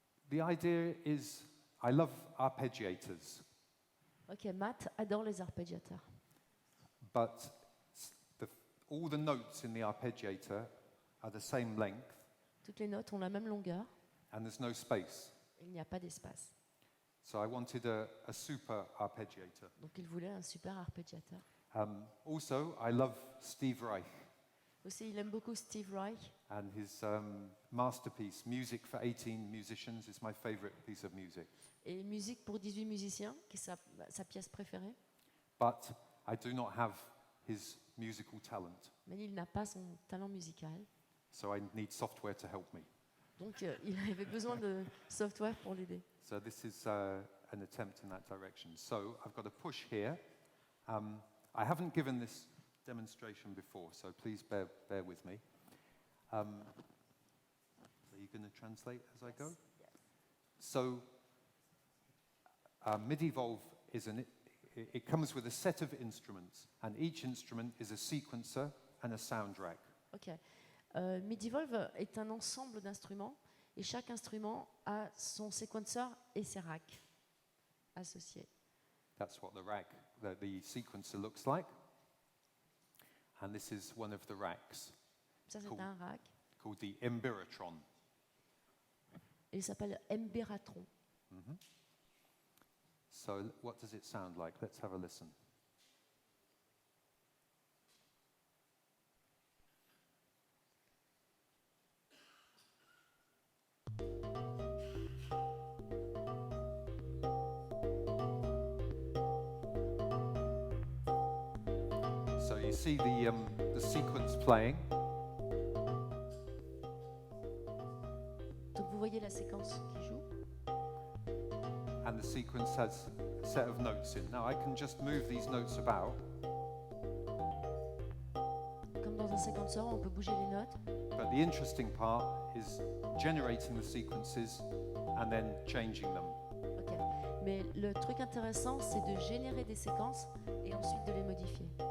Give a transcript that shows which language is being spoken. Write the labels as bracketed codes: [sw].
[en] The idea is, I love arpeggiators. [fr] Ok, Matt adore les arpeggiateurs. [en] But all the notes in the arpeggiator are the same length. [fr] Toutes les notes ont la même longueur. [en] And there's no space. [fr] Il n'y a pas d'espace. [en] So I wanted a super arpeggiator. [fr] Donc il voulait un super arpeggiateur. [en] Also, I love Steve Reich [fr] Aussi, il aime beaucoup Steve Reich. [en] and his masterpiece, Music for 18 Musicians, is my favorite piece of music. [fr] Et Musique pour 18 musiciens, qui est sa pièce préférée. [en] But I do not have his musical talent, [fr] Mais il n'a pas son talent musical. [en] so I need software to help me. [fr] Donc il avait besoin de software pour l'aider. [en] So this is an attempt in that direction. So I've got a push here. I haven't given this demonstration before, so please bear with me. Are you going to translate as I go? Yes. So MIDivolve it comes with a set of instruments, and each instrument is a sequencer and a sound rack. Ok. [fr] MIDivolve est un ensemble d'instruments et chaque instrument a son séquenceur et ses racks associés. [en] That's what the sequencer looks like. And this is one of the racks [fr] Ça, c'est [en] Cool. [fr] un rack. [en] called the Embiratron. [fr] Et il s'appelle Embiratron. [en] So what does it sound like? Let's have a listen. So you see the sequence playing, [fr] Donc vous voyez la séquence qui joue. [en] and the sequence has a set of notes in. Now I can just move these notes about, [fr] Comme dans un séquenceur, on peut bouger les notes. [en] but the interesting part is generating the sequences and then changing them. Ok. [fr] Mais le truc intéressant, c'est de générer des séquences et ensuite de les modifier.